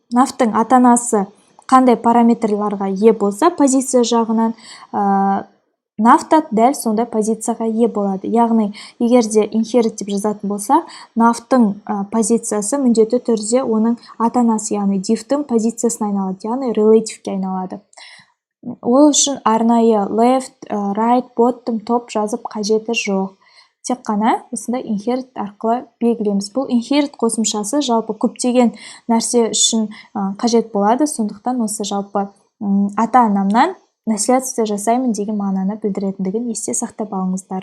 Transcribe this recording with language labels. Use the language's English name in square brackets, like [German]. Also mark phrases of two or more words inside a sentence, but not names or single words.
[Kazakh] ата-анасы қандай параметрларға ие болса, позиция жағынан нафта дәл сондай позицияға ие болады. Яғни, егер де inherit деп жазатын болса, нафтың позициясы міндетті түрде оның ата-анасы, яғни divтің позициясына айналады, яғни relativeке айналады. Ол үшін арнайы [English] left, right, bottom, top [Kazakh] жазып қажеті жоқ. Тек қана осындай inherit арқылы белгілейміз. Бұл inherit қосымшасы жалпы көптеген нәрсе үшін қажет болады. Сондықтан осы жалпы ата-анамнан наследство жасаймын деген мағынаны білдіретіндігін есте сақтап алыңыздар.